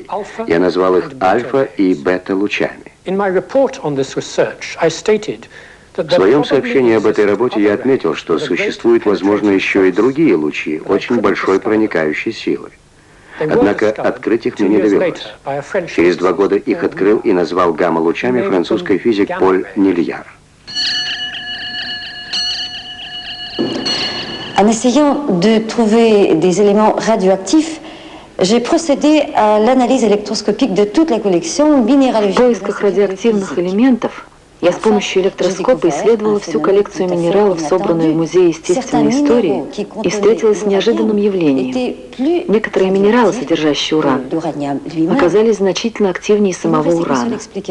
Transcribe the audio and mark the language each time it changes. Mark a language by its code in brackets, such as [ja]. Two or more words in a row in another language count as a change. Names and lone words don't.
[ru] Я назвал их альфа и бета лучами. В своем сообщении об этой работе я отметил, что существуют, возможно, еще и другие лучи очень большой проникающей силы. Однако открыть их мне не довелось. Через 2 года их открыл и назвал гамма-лучами французский физик Поль Нильяр. [fr] En essayant de trouver des éléments radioactifs, j'ai procédé à l'analyse électroscopique de toute la collection minéralogique. [ru] В поисках радиоактивных элементов я с помощью электроскопа исследовала всю коллекцию минералов, собранную в Музее естественной истории, и встретилась с неожиданным явлением. Некоторые минералы, содержащие уран, оказались значительно активнее самого урана.